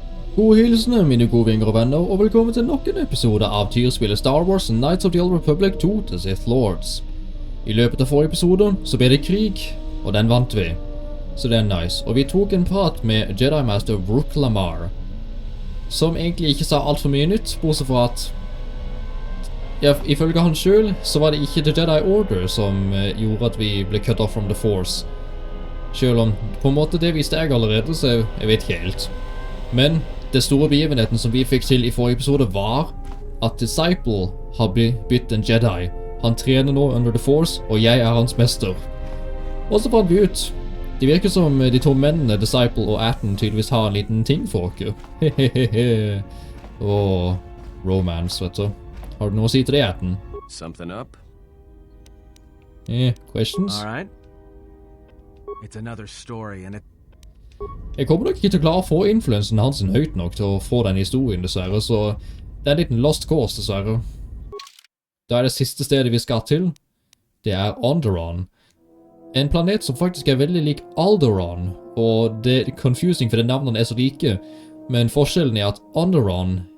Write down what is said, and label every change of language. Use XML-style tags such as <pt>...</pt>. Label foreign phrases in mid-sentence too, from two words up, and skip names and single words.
<no>God hilsene, mine gode vinger og venner, og velkommen til nok en episode av tyrspillet Star Wars Knights of the Old Republic 2 The Sith Lords. I løpet av forrige episode så ble det krig, og den vant vi. Så det er nice. Og vi tok en prat med Jedi Master Brook Lamar, som egentlig ikke sa alt for mye nytt, bortsett fra at ja, ifølge han selv, så var det ikke The Jedi Order som gjorde at vi ble</no> <en>cut off from the Force.</en> <no>Selv om på en måte det visste jeg allerede, så jeg vet ikke helt. Men det store begivenheten som vi fikk til i forrige episode var at Disciple har blitt en Jedi. Han trener nå under The Force, og jeg er hans mester. Og så fant vi ut. Det virker som de to mennene, Disciple og Atten, tydeligvis har en liten ting for oss. Hehehe. Åh, romance, vet du. Har du noe å si til det, Atten?</no> <en>Something up? Questions? All right. It's another story, and it...</en> <no>Jeg kommer nok ikke til å klare å få influensen hans høyt nok til å få den historien, dessverre, så det er en liten</no> <en>lost cause,</en> <no>dessverre. Da er det siste stedet vi skal til. Det er Onderon. En planet som faktisk er veldig lik Alderaan, og det er confusing for det navnene er så like, men forskjellen er at Onderon...</no>